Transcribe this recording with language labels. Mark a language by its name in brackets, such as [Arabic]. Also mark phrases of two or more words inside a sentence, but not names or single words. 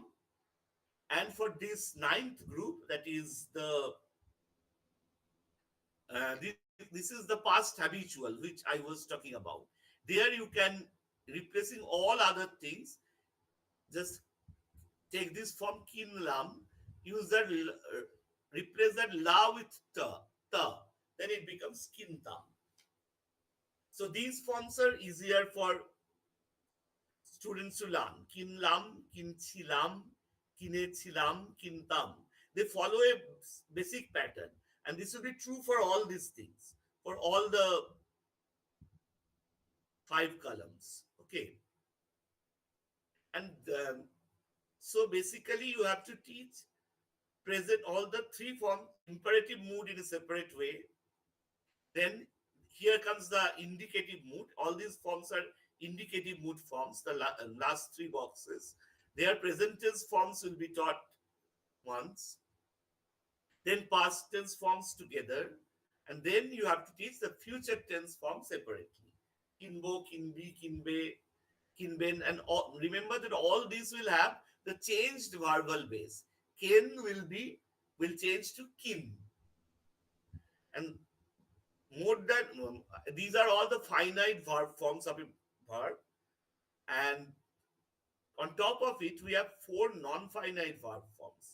[English] And for this ninth group, that is this is the past habitual, which I was talking about. There you can, replacing all other things, just take this from [Bangla] কিনলাম, [English] use that, replace that la with ta, then it becomes [Bangla] কিনতাম. [English] So these forms are easier for students to learn. [Bangla] কিনলাম, কিনছিলাম, কিনেছিলাম, কিনতাম. [English] They follow a basic pattern, and this will be true for all these things, for all the five columns. Okay. And So basically, you have to teach present all the three form imperative mood in a separate way. Then here comes the indicative mood. All these forms are indicative mood forms. The last three boxes, their present tense forms will be taught once. Then past tense forms together, and then you have to teach the future tense form separately. [Bangla] কিনবো, কিনবি, কিনবে, কিনবেন, [English] and all. Remember that all these will have the changed verbal base. Ken will change to kin, and more than these are all the finite verb forms of a verb, and on top of it we have four non-finite verb forms.